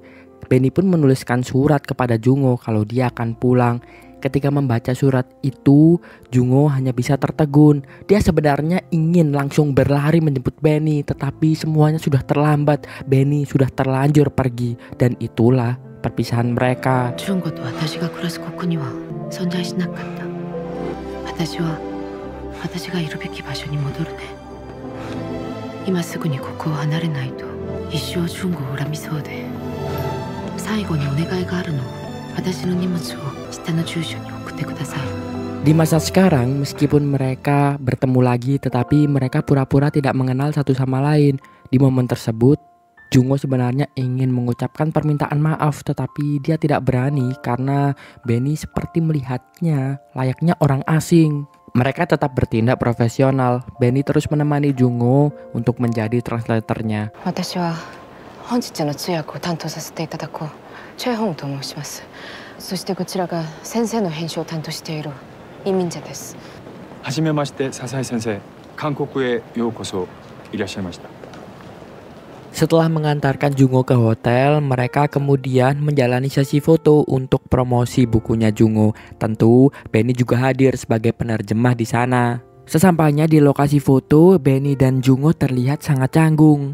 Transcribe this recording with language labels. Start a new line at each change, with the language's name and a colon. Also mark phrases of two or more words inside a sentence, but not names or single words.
Indonesian: Benny pun menuliskan surat kepada Jungo kalau dia akan pulang. Ketika membaca surat itu, Jungo hanya bisa tertegun. Dia sebenarnya ingin langsung berlari menjemput Benny, tetapi semuanya sudah terlambat. Benny sudah terlanjur pergi, dan itulah perpisahan mereka.
Japanese: Jungoと私が暮らすここには存在しなかった。私は私がいるべき場所に戻るね。今すぐにここを離れないと一生純子を恨みそうで、最後にお願いがあるの。私の荷物を下の住所に送ってください。
Indonesian: Di masa sekarang, meskipun mereka bertemu lagi, tetapi mereka pura-pura tidak mengenal satu sama lain. Di momen tersebut, Jungo sebenarnya ingin mengucapkan permintaan maaf, tetapi dia tidak berani karena Benny seperti melihatnya layaknya orang asing. Mereka tetap bertindak profesional. Benny terus menemani Jungo untuk menjadi translatornya.
Japanese: 私は本日の通訳を担当させていただこうチェ・ホンと申します。そしてこちらが先生の編集を担当しているイ・ミンジェです。はじめまして、笹井先生。韓国へようこそいらっしゃいました。
Indonesian: Setelah mengantarkan Jungo ke hotel, mereka kemudian menjalani sesi foto untuk promosi bukunya Jungo. Tentu, Benny juga hadir sebagai penerjemah di sana. Sesampainya di lokasi foto, Benny dan Jungo terlihat sangat canggung.